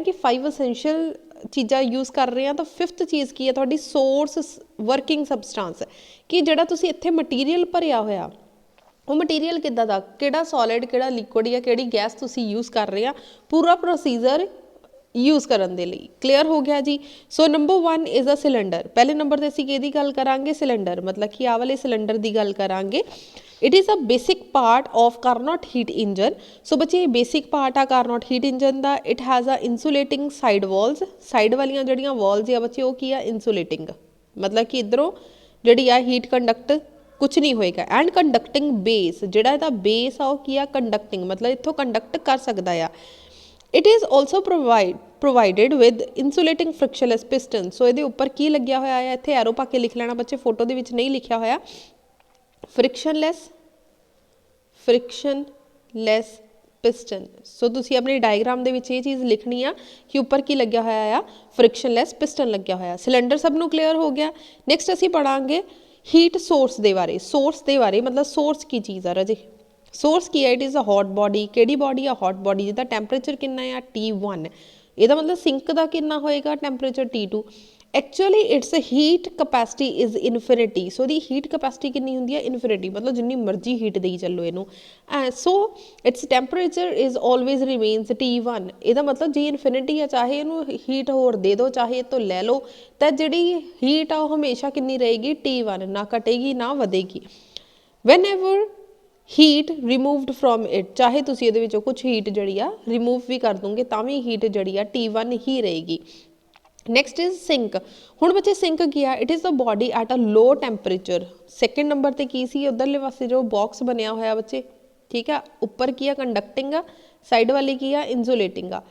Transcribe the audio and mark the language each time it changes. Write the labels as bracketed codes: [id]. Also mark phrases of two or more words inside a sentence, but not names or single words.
[pa] ਕਿ 5 ਐਸੈਂਸ਼ੀਅਲ ਚੀਜ਼ਾਂ ਯੂਜ਼ ਕਰ ਰਹੇ ਹਾਂ ਤਾਂ 5th ਚੀਜ਼ ਕੀ ਹੈ ਤੁਹਾਡੀ [en] source working substance [pa] ਕਿ ਜਿਹੜਾ ਤੁਸੀਂ ਇੱਥੇ ਮਟੀਰੀਅਲ ਭਰਿਆ ਹੋਇਆ ਉਹ ਮਟੀਰੀਅਲ ਕਿੱਦਾਂ ਦਾ ਕਿਹੜਾ ਸੋਲਿਡ ਕਿਹੜਾ ਲਿਕੁਇਡ ਜਾਂ ਕਿਹੜੀ ਗੈਸ ਤੁਸੀਂ ਯੂਜ਼ ਕਰ ਰਹੇ ਆ ਪੂਰਾ [en] procedure use [pa] ਕਰਨ ਦੇ ਲਈ ਕਲੀਅਰ ਹੋ ਗਿਆ ਜੀ [en] so number 1 is a cylinder [pa] ਪਹਿਲੇ ਨੰਬਰ ਤੇ ਅਸੀਂ ਕਿਹਦੀ ਗੱਲ ਕਰਾਂਗੇ ਸਿਲੰਡਰ ਮਤਲਬ ਕਿ ਆਹ ਵਾਲੇ ਸਿਲੰਡਰ ਦੀ ਗੱਲ ਕਰਾਂਗੇ [en] It is a basic part of Carnot heat engine. [pa] So ਬੱਚੇ [en] basic part [pa] ਆ [en] Carnot heat engine [pa] ਦਾ [en] it has a insulating side walls side [pa] ਵਾਲੀਆਂ ਜਿਹੜੀਆਂ walls ਆ ਬੱਚੇ ਉਹ ਕੀ ਆ insulating ਮਤਲਬ ਕਿ ਇਧਰੋਂ ਜਿਹੜੀ ਆ [en] heat conduct [pa] ਕੁਝ ਨਹੀਂ ਹੋਏਗਾ [en] and conducting base [pa] ਜਿਹੜਾ ਇਹਦਾ base ਆ ਉਹ ਕੀ ਆ conducting ਮਤਲਬ ਇੱਥੋਂ conduct ਕਰ ਸਕਦਾ ਆ [en] It is also provided with insulating frictionless piston so [pa] ਇਹਦੇ ਉੱਪਰ ਕੀ ਲੱਗਿਆ ਹੋਇਆ ਆ ਇੱਥੇ ਐਰੋ ਪਾ ਕੇ ਲਿਖ ਲੈਣਾ ਬੱਚੇ ਫੋਟੋ ਦੇ ਵਿੱਚ ਨਹੀਂ ਲਿਖਿਆ ਹੋਇਆ frictionless piston ਸੋ ਤੁਸੀਂ ਆਪਣੇ ਡਾਇਗਰਾਮ ਦੇ ਵਿੱਚ ਇਹ ਚੀਜ਼ ਲਿਖਣੀ ਆ ਕਿ ਉੱਪਰ ਕੀ ਲੱਗਿਆ ਹੋਇਆ ਆ [en] frictionless piston [pa] ਲੱਗਿਆ ਹੋਇਆ ਸਿਲੰਡਰ ਸਭ ਨੂੰ ਕਲੀਅਰ ਹੋ ਗਿਆ ਨੈਕਸਟ ਅਸੀਂ ਪੜਾਂਗੇ [en] heat source [pa] ਦੇ ਬਾਰੇ ਮਤਲਬ ਸੋਰਸ ਕੀ ਚੀਜ਼ ਆ ਰਾਜੇ ਸੋਰਸ ਕੀ ਹੈ [en] it is a hot body [pa] ਕਿਹੜੀ ਬੋਡੀ ਆ [en] hot body [pa] ਜਿਹਦਾ ਟੈਂਪਰੇਚਰ ਕਿੰਨਾ ਆ T1 ਇਹਦਾ ਮਤਲਬ ਸਿੰਕ ਦਾ ਕਿੰਨਾ ਹੋਏਗਾ ਟੈਂਪਰੇਚਰ [en] T2 Actually its heat capacity is infinity so the heat capacity [pa] ਕਿੰਨੀ ਹੁੰਦੀ ਹੈ [en] infinity [pa] ਮਤਲਬ ਜਿੰਨੀ ਮਰਜ਼ੀ ਹੀਟ ਦੇਈ ਚੱਲੋ ਇਹਨੂੰ [en] so its temperature is always remains T1 [pa] ਇਹਦਾ ਮਤਲਬ ਜੇ infinity ਆ ਚਾਹੇ ਇਹਨੂੰ ਹੀਟ ਹੋਰ ਦੇ ਦਿਓ ਚਾਹੇ ਇਹ ਤੋਂ ਲੈ ਲਓ ਤਾਂ ਜਿਹੜੀ ਹੀਟ ਆ ਉਹ ਹਮੇਸ਼ਾ ਕਿੰਨੀ ਰਹੇਗੀ T1 ਨਾ ਘਟੇਗੀ ਨਾ ਵਧੇਗੀ [en] whenever heat removed from it [pa] ਚਾਹੇ ਤੁਸੀਂ ਇਹਦੇ ਵਿੱਚੋਂ ਕੁਝ ਹੀਟ ਜਿਹੜੀ ਆ ਰਿਮੂਵ ਵੀ ਕਰ ਦੋਗੇ ਤਾਂ ਵੀ ਹੀਟ ਜਿਹੜੀ ਆ T1 ਹੀ ਰਹੇਗੀ [en] next is sink. [pa] ਹੁਣ ਬੱਚੇ ਸਿੰਕ ਕੀ ਆ, [en] it is the body at a low temperature. second number [pa] ਤੇ ਕੀ ਸੀ ਉਧਰਲੇ ਪਾਸੇ ਜੋ ਬਾਕਸ ਬਣਿਆ ਹੋਇਆ ਬੱਚੇ, ਠੀਕ ਆ, ਉੱਪਰ ਕੀ ਆ ਕੰਡਕਟਿੰਗ ਆ, ਸਾਈਡ ਵਾਲੀ ਕੀ ਆ ਇਨਸੂਲੇਟਿੰਗ ਆ।